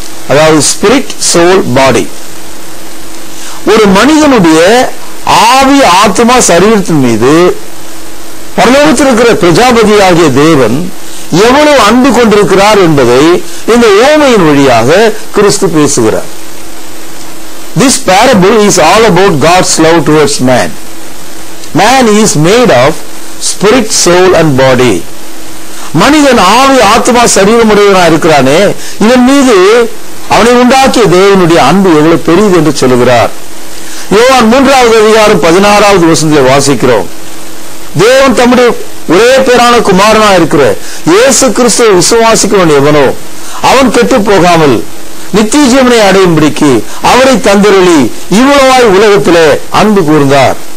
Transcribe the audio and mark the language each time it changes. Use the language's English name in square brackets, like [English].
[Tamil] அதாவது spirit, soul, பாடி. ஒரு மனிதனுடைய ஆவி, ஆத்மா, சரீரத்தின் மீது பரலோகத்தில் இருக்கிற பிரஜாபதியாகிய தேவன் எவ்வளவு அன்பு கொண்டிருக்கிறார் என்பதை இந்த உவமையின் வழியாக கிறிஸ்து பேசுகிறார். [English] This parable is all about God's love towards man. Man is made of spirit, soul and body. [Tamil] மனிதன் ஆவி, ஆத்மா, சரீரம் உடையவனாக இருக்கிறானே, இதன் மீது அவனை உண்டாக்கிய தேவனுடைய அன்பு எவ்வளவு பெரியது என்று சொல்லுகிறார். யோவான் 3வது அதிகாரம் 16வது வசனத்தில் வாசிக்கிறோம். தேவன் தம்முடைய ஒரே பேரான குமாரனா இருக்கிற இயேசு கிறிஸ்துவை விசுவாசிக்கிறவன் எவனோ அவன் கெட்டு போகாமல் நித்திய ஜீவனை அடையும்படிக்கு அவரை தந்தருளி இவ்வளவாய் உலகத்திலே அன்பு கூர்ந்தார்.